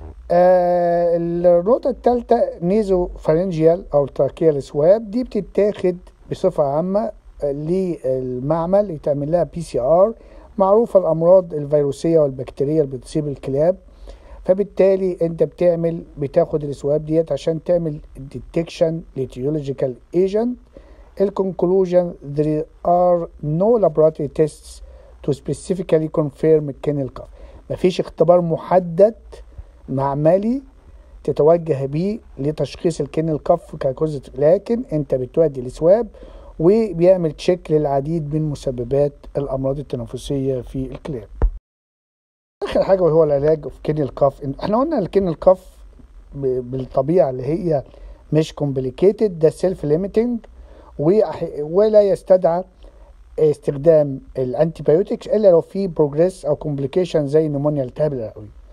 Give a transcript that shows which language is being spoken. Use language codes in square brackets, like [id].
[ar] النقطة الثالثة نيزو فارنجيال أو تراكيال سواب، دي بتتاخد بصفة عامة للمعمل يتعمل لها PCR. معروفة الأمراض الفيروسية والبكتيرية اللي بتصيب الكلاب، فبالتالي أنت بتاخد السواب ديت عشان تعمل detection لتيولوجيكال agent. [en] الكونكلوجن there are no laboratory tests to specifically confirm kennel cough. [ar] مفيش اختبار محدد معملي تتوجه بيه لتشخيص الكينل كاف كجزء، لكن انت بتودي السواب وبيعمل تشيك للعديد من مسببات الامراض التنفسيه في الكلاب. اخر حاجه وهو العلاج في كينل كاف. احنا قلنا الكينل كاف بالطبيعه اللي هي مش كومبليكيتد، ده سيلف ليميتنج ولا يستدعى استخدام الانتيبيوتكس الا لو في بروجريس او كومبليكيشن زي نمونيا التهاب الرئوي.